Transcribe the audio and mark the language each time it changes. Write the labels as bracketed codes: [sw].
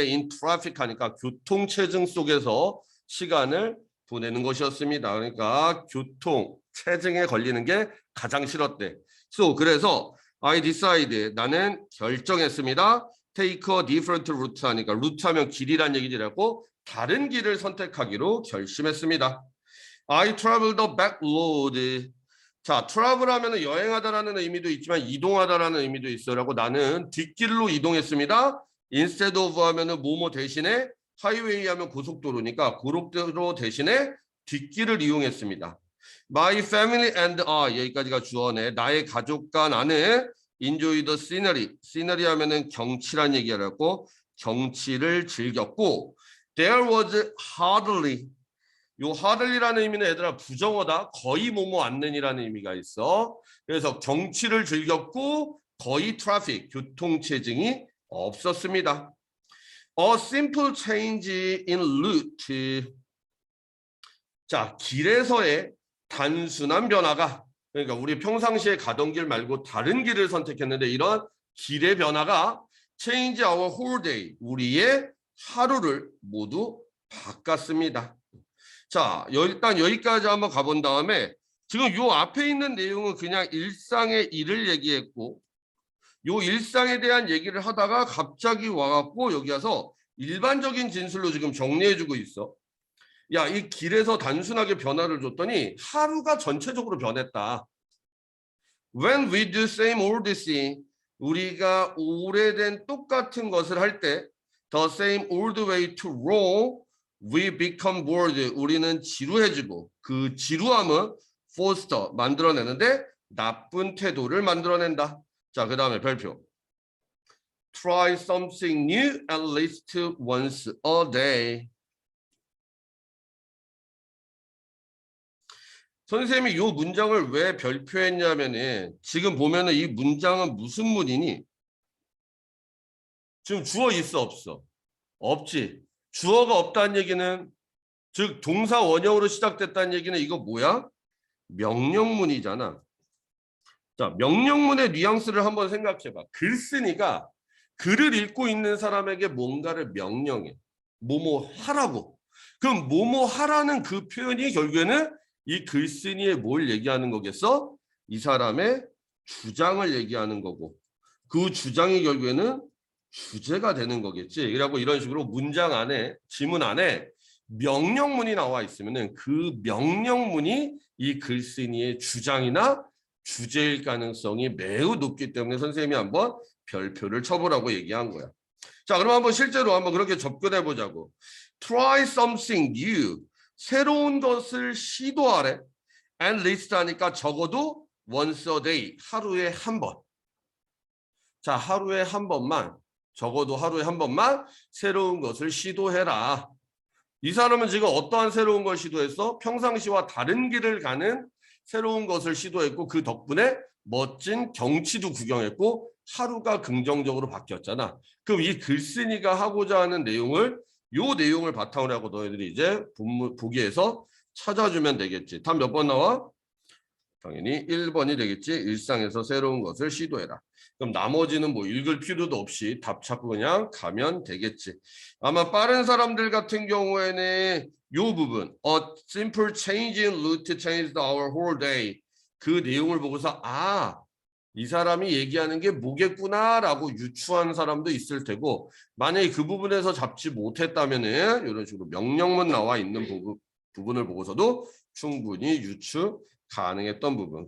[en] in traffic [ko] 하니까 교통체증 속에서 시간을 보내는 것이었습니다. 그러니까 교통체증에 걸리는 게 가장 싫었대. [en] So [ko] 그래서 [en] I decide [ko] 나는 결정했습니다. [en] take a different route [ko] 하니까 루트 하면 길이란 얘기지라고 다른 길을 선택하기로 결심했습니다. [en] I traveled the back road. [ko] 자, travel 하면은 여행하다라는 의미도 있지만 이동하다라는 의미도 있어라고 나는 뒷길로 이동했습니다. [en] instead of [ko] 하면은 뭐뭐 대신에 하이웨이 하면 고속도로니까 고속도로 대신에 뒷길을 이용했습니다. [en] My family and I [ko] 여기까지가 주어네. 나의 가족과 나는 [en] enjoy the scenery. [ko] scenery 하면은 경치란 얘기라고 경치를 즐겼고 [en] there was hardly [ko] 요 hardly라는 의미는 얘들아 부정어다. 거의 뭐뭐 않는이라는 의미가 있어. 그래서 경치를 즐겼고 거의 트래픽, 교통체증이 없었습니다. [en] A simple change in route. [ko] 자, 길에서의 단순한 변화가 그러니까 우리 평상시에 가던 길 말고 다른 길을 선택했는데 이런 길의 변화가 [en] change our whole day. [ko] 우리의 하루를 모두 바꿨습니다. 자, 일단 여기까지 한번 가본 다음에 지금 요 앞에 있는 내용은 그냥 일상의 일을 얘기했고 요 일상에 대한 얘기를 하다가 갑자기 와갖고 여기 와서 일반적인 진술로 지금 정리해주고 있어. 야, 이 길에서 단순하게 변화를 줬더니 하루가 전체적으로 변했다. [en] When we do same old thing, [ko] 우리가 오래된 똑같은 것을 할 때 [en] the same old way to wrong, we become bored. [ko] 우리는 지루해지고 그 지루함은 foster, 만들어내는데 나쁜 태도를 만들어낸다. 자, 그 다음에 별표. [en] Try something new at least once a day. [ko] 선생님이 이 문장을 왜 별표했냐면은 지금 보면은 이 문장은 무슨 문이니? 지금 주어 있어 없어? 없지. 주어가 없다는 얘기는 즉 동사 원형으로 시작됐다는 얘기는 이거 뭐야? 명령문이잖아. 자, 명령문의 뉘앙스를 한번 생각해봐. 글쓴이가 글을 읽고 있는 사람에게 뭔가를 명령해. 뭐뭐 하라고. 그럼 뭐뭐 하라는 그 표현이 결국에는 이 글쓴이의 뭘 얘기하는 거겠어? 이 사람의 주장을 얘기하는 거고 그 주장이 결국에는 주제가 되는 거겠지. 그래갖고 이런 식으로 문장 안에 지문 안에 명령문이 나와 있으면은 그 명령문이 이 글쓴이의 주장이나 주제일 가능성이 매우 높기 때문에 선생님이 한번 별표를 쳐보라고 얘기한 거야. 자, 그럼 한번 실제로 한번 그렇게 접근해 보자고. [en] Try something new. [ko] 새로운 것을 시도하래. [en] And list [ko] 하니까 적어도 [en] once a day. [ko] 하루에 한 번. 자, 하루에 한 번만. 적어도 하루에 한 번만 새로운 것을 시도해라. 이 사람은 지금 어떠한 새로운 걸 시도했어? 평상시와 다른 길을 가는 새로운 것을 시도했고 그 덕분에 멋진 경치도 구경했고 하루가 긍정적으로 바뀌었잖아. 그럼 이 글쓴이가 하고자 하는 내용을 요 내용을 바탕으로 하고 너희들이 이제 보기에서 찾아주면 되겠지. 답 몇 번 나와? 당연히 1번이 되겠지. 일상에서 새로운 것을 시도해라. 그럼 나머지는 뭐 읽을 필요도 없이 답 찾고 그냥 가면 되겠지. 아마 빠른 사람들 같은 경우에는 요 부분 [en] A simple change in route changed our whole day. [ko] 그 내용을 보고서 이 사람이 얘기하는 게 뭐겠구나라고 유추한 사람도 있을 테고 만약에 그 부분에서 잡지 못했다면은 이런 식으로 명령문 나와 있는 부분을 보고서도 충분히 유추 가능했던 부분.